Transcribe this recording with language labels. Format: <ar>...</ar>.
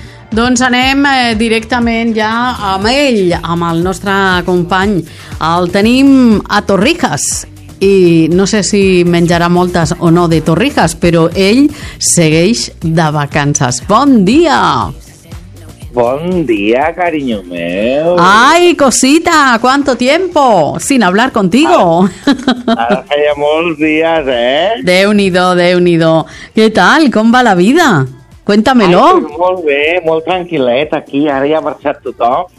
<ca>Doncs anem directament ja amb ell, amb el nostre company. El tenim a Torrijas i no sé si menjarà moltes o no de Torrijas, però ell segueix de vacances. Bon dia! Bon dia, cariño meu.</ca> <es>Ay, cosita, ¿cuánto tiempo sin hablar contigo? Ahora hace ya muchos días, ¿eh?</es> <ca>Déu-n'hi-do.</ca> <es>¿Qué tal? ¿Cómo va la vida? Cuéntamelo. Ay, pues</es> <ca>molt bé, molt tranquil·let aquí, ara ja ha marxat tothom.</ca>